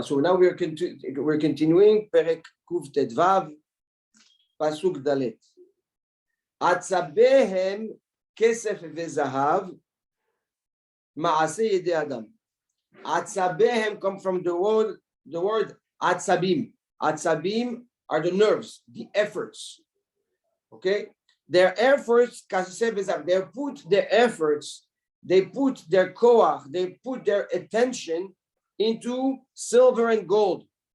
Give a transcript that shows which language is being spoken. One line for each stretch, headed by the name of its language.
English: So now we're continuing
Hebrew: פרק קט"ו, פסוק ד'. עצביהם כסף וזהב, מעשה ידי אדם.
English: עצביהם come from the word עצבים. עצבים are the nerves, the efforts. Okay? Their efforts, they put their efforts, they put their koach, they put their attention into silver and gold.